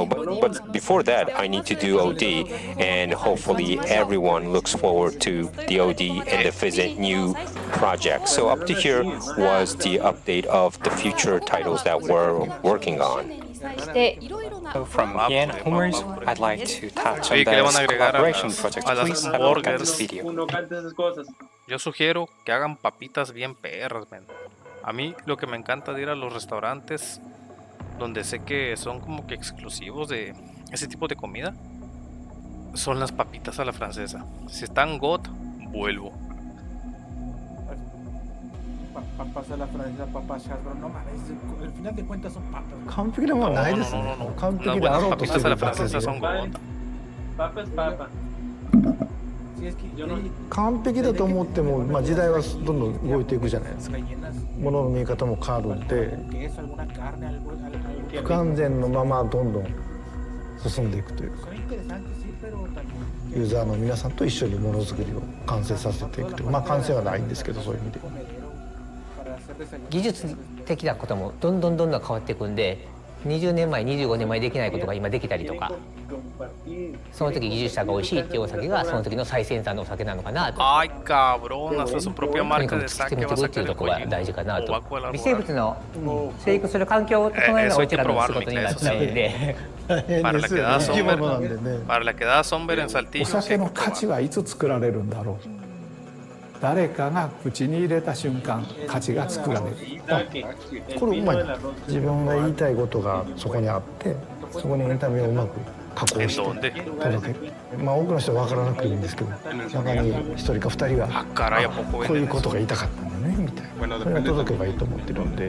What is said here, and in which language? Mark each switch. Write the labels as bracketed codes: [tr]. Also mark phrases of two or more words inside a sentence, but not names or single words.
[en] But before that, I need to do OD, and hopefully everyone looks forward to the OD and the Fizzit new project. So up to here was the update of the future titles that we're working on. So from here onwards, I'd like to touch on the collaboration project. Please have a look at this video. [es] Yo sugiero que hagan papitas bien perras, man. A mí lo que me encanta de ir a los restaurantes donde sé que son como que exclusivos de ese tipo de comida son las papitas a la francesa. Si están God, vuelvo. papas de la francesa, papas Hasbro, no mames, al final de cuentas son papas. [ja] 完璧なものはないですね。完璧であろうとするだけで。 [es] Papa es papa. [ja] 完璧だと思っても、まあ、時代はどんどん動いていくじゃないですか。物の見え方も変わるんで、不完全のままどんどん進んでいくというか、ユーザーの皆さんと一緒にものづくりを完成させていくという、まあ完成はないんですけど、そういう意味で。技術的なこともどんどん変わっていくんで、20年前25年前できないことが今できたりとか、その時技術者が美味しいっていうお酒がその時の最先端のお酒なのかなと。 [es] Ay, cabrón, hasta su propia marca de [ja] 作ってみ [es] saque [ja] て [es] va a [ja] いくっていう [es] sacar [ja] と [es] el [ja] ころが [es] Kojima. [ja] 大事かな [es] O [ja] と。 [es] va a colar [ja] 微生物の生育する環境を整えるのがうちらの仕事になっちゃうんで。 [es] Para la quedada Somber, para la quedada Somber en [ja] お [es] Saltillo. [ja] 酒の価値はいつ作られるんだろう。誰かが口に入れた瞬間、価値が作られる。これうまいな。自分が言いたいことがそこにあって、そこにエンタメをうまく加工して届ける。まあ多くの人は分からなくていいんですけど、中に1人か2人はこういうことが言いたかったんだねみたいな、それが届けばいいと思ってるんで。